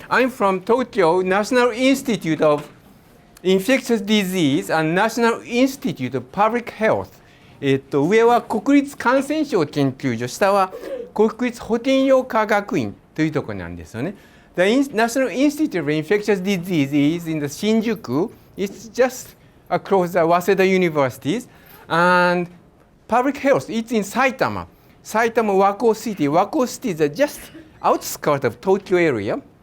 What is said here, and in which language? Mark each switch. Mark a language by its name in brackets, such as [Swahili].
[English] I'm from Tokyo National Institute of Infectious Disease and National Institute of Public Health。 [Japanese] 上は国立感染症研究所、下は国立保健養科学院というところなんですよね。 [English] The National Institute of Infectious Disease is in the Shinjuku. It's just across the Waseda Universities. And Public Health, it's in Saitama. Saitama Wako City. Wako City is just outskirts of Tokyo area.